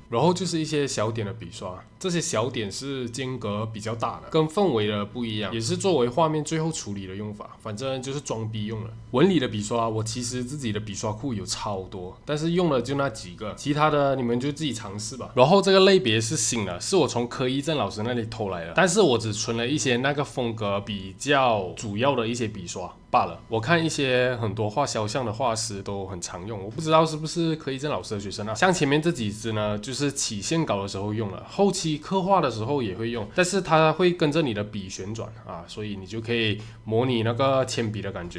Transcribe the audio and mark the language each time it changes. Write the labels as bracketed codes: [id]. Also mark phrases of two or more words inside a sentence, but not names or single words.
[zh] 然後就是一些小點的筆刷，這些小點是間隔比較大的，跟氛圍的不一樣，也是作為畫面最後處理的用法。反正就是裝逼用了。紋理的筆刷，我其實自己的筆刷庫有超多，但是用了就那幾個，其他的你們就自己嘗試吧。然後這個類別是新的，是我從柯一正老師那裡偷來的，但是我只存了一些那個風格比較主要的一些筆刷罷了。我看一些很多畫肖像的畫師都很常用，我不知道是不是柯一正老師的學生啊。像前面這幾支呢，就是起線稿的時候用了，後期刻畫的時候也會用，但是它會跟着你的筆旋轉啊，所以你就可以模擬那個鉛筆的感覺。